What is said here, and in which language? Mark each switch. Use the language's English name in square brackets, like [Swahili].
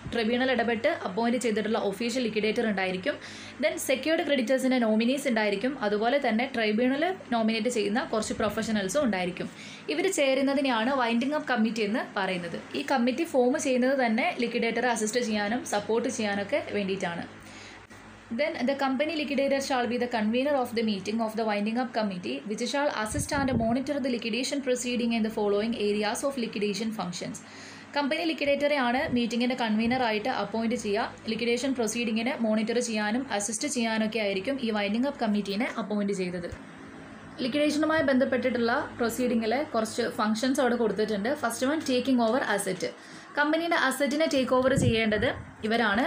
[Malayalam] Tribunal ഇടപെട്ട് appoint ചെയ്തിട്ടുള്ള official liquidator ഉണ്ടായിരിക്കും. ദെൻ സെക്യൂർഡ് ക്രെഡിറ്റേഴ്സിൻ്റെ നോമിനീസ് ഉണ്ടായിരിക്കും. അതുപോലെ തന്നെ ട്രൈബ്യൂണൽ നോമിനേറ്റ് ചെയ്യുന്ന കുറച്ച് പ്രൊഫഷണൽസും ഉണ്ടായിരിക്കും. ഇവർ ചേരുന്നതിനെയാണ് വൈൻഡിംഗ് അപ്പ് കമ്മിറ്റി എന്ന് പറയുന്നത്. ഈ കമ്മിറ്റി ഫോം ചെയ്യുന്നത് തന്നെ ലിക്വിഡേറ്ററെ അസിസ്റ്റ് ചെയ്യാനും സപ്പോർട്ട് ചെയ്യാനൊക്കെ വേണ്ടിയിട്ടാണ്. [English] Then the company liquidator shall be the convener of the meeting of the winding up committee, which shall assist and monitor the liquidation proceeding in the following areas of liquidation functions. [Malayalam] Company ലിക്വിഡേറ്ററെ ആണ് മീറ്റിങ്ങിൻ്റെ കൺവീനറായിട്ട് appoint ചെയ്യുക. Liquidation പ്രൊസീഡിങ്ങിനെ monitor ചെയ്യാനും assist ചെയ്യാനൊക്കെ ആയിരിക്കും ഈ winding up കമ്മിറ്റീനെ appoint ചെയ്തത്. ലിക്വിഡേഷനുമായി ബന്ധപ്പെട്ടിട്ടുള്ള പ്രൊസീഡിങ്ങിൽ കുറച്ച് functions അവിടെ കൊടുത്തിട്ടുണ്ട്. [English] First one, taking over asset. [Malayalam] കമ്പനിയുടെ അസറ്റിനെ ടേക്ക് ഓവർ ചെയ്യേണ്ടത് ഇവരാണ്.